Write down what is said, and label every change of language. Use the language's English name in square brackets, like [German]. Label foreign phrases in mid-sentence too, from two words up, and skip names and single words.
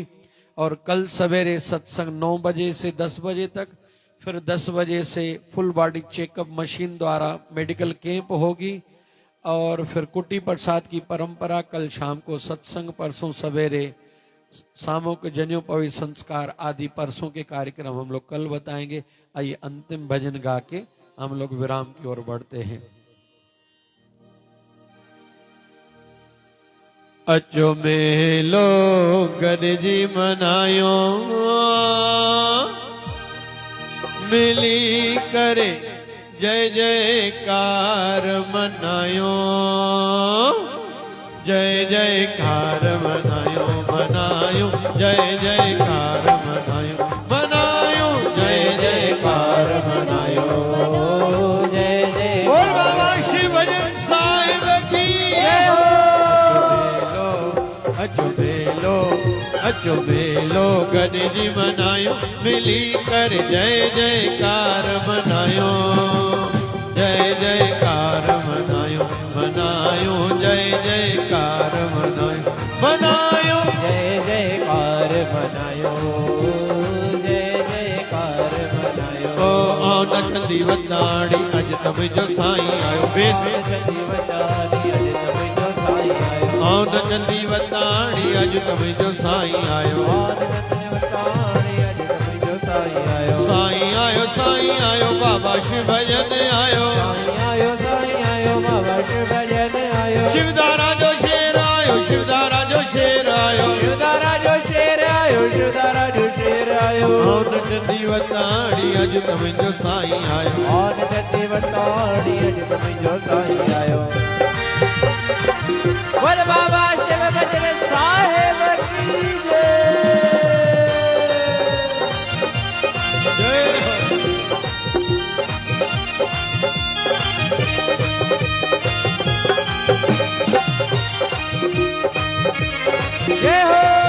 [Hindi] और कल सवेरे सत्संग 9 बजे से 10 बजे तक, फिर 10 बजे से फुल बॉडी चेकअप मशीन द्वारा मेडिकल कैंप होगी। और फिर कुटी प्रसाद की परंपरा, कल शाम को सत्संग, परसों सवेरे सामूहिक जनेऊ संस्कार आदि परसों के कार्यक्रम हम लोग कल बताएंगे। आइए अंतिम भजन गा के हम लोग विराम की ओर बढ़ते हैं। [Sindhi] अचो मेलो गरजी मनायो, मिली करे जय जयकार मनायो, जय जयकार मनायो, मनायो जय जयकार मनायो, मनायो जय जयकार मनायो, जय जय [Hindi] बोल बाबा शिव भजन साहिब की। [Sindhi] अचो बेलो अचो बेलो गणजी मनायो, मिली कर जय जयकार मनायो, जय जयकार मनायो, मनायो जय जयकार मनायो, मनायो जय जयकार मनायो, जय जयकार मनायो। ओ आओ नचंदी वताड़ी अज तब जो साईं आयो, बेस नचंदी वताड़ी अज तब जो साईं आयो, आओ नचंदी वताड़ी अज तब जो साईं आयो, साईं आयो साईं आयो बाबा शिव भजन आयो, साईं आयो बाबा शिव भजन आयो, शिवदारा जो शेर आयो, शिवदारा जो शेर आयो, शिवदारा जो शेर आयो, शिवदारा जो शेर आयो। आओ नचंदी वताड़ी अज तब जो साईं आयो, और नचंदी वताड़ी अज तब जो साईं आयो। [Hindi] बोल बाबा शिव भजन साहिब की जय। जय हो